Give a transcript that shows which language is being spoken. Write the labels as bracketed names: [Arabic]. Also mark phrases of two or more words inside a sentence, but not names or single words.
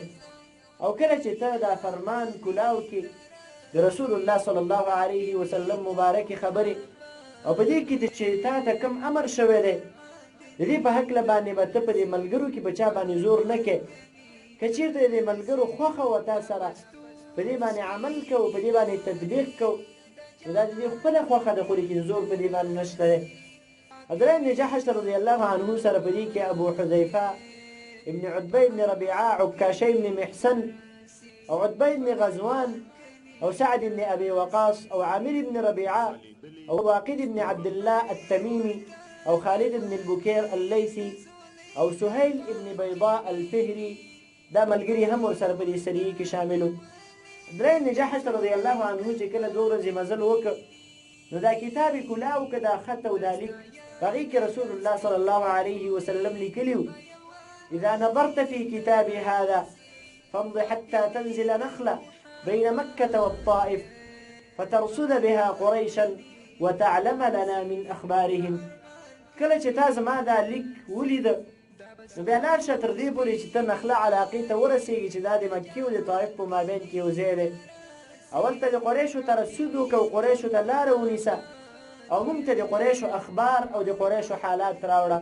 [Pashto] او کله چې ته دا فرمان کلاو کې د [Arabic] رسول الله صلی الله علیه وسلم [Pashto] مبارکې خبرې او په دې کې چې تا ته کوم امر شوی دی د دې په هکله باندې به ته په دې ملګرو کې په چا باندې زور نه کې. که چېرته د دې ملګرو خوښه وه تا سره په دې باندې عمل کوو په دې باندې تطبیق کوو نو دا د دې خپله خوښه ده خو لیکن زور په دې باندې نشته دی. عبدالله بن جحش [Arabic] رضی الله عنه [Pashto] سره په دې کې ابو حذیفه ابن عتبه ابن ربيعه عكاشي بن محسن او عتبه بن غزوان او سعد بن ابي وقاص او عامر بن ربيعه او واقد بن عبد الله التميمي او خالد بن البكير الليثي او سهيل بن بيضاء الفهري دا ملګري هم ورسره په دې سریه کې شاملو. عبدالله بن جحش [Arabic] رضی الله عنه [Pashto] چې کله 2 ورځې مزل وکړ نو دا کتاب یې کلاو که دا خط او دا لیک په هغې کې [Arabic] رسول الله صلی الله علیه وسلم [Pashto] لیکلي وو [Arabic] إذا نظرت في كتابي هذا فامض حتى تنزل نخلة بين مكة والطائف فترصد بها قريشا وتعلم لنا من أخبارهم. [Pashto] کله چې تا زما دا لیک ولید نو بیا لاړ شه تر دې پورې چې ته نخله علاقې ته ورسېږي چې دا د مکې او د طایف په مابین کې یو ځای دی. اول ته د قریشو ترصد وکړه او قریشو ته لاره ونیسه او موږ ته د قریشو اخبار او د قریشو حالات راوړه.